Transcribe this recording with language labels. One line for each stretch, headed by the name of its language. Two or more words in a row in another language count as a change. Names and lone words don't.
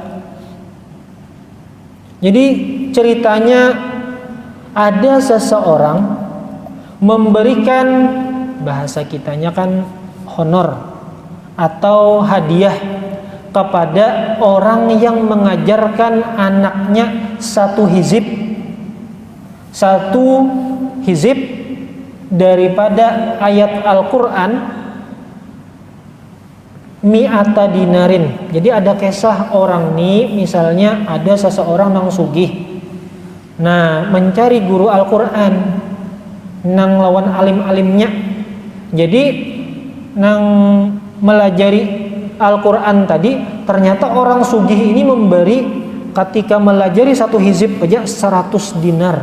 Indonesian: Jadi ceritanya ada seseorang memberikan, bahasa kitanya kan honor atau hadiah kepada orang yang mengajarkan anaknya satu hizib daripada ayat Al-Quran
Arabic: مائة دينار.
Indonesian: Jadi ada kisah orang nih, misalnya ada seseorang
Banjar: nang sugih,
Indonesian: nah mencari guru Al-Quran
Banjar: nang lawan alim-alimnya,
Indonesian: jadi
Banjar: nang melajari
Indonesian: Al-Quran tadi, ternyata orang sugih ini memberi ketika melajari satu hizib aja 100 dinar.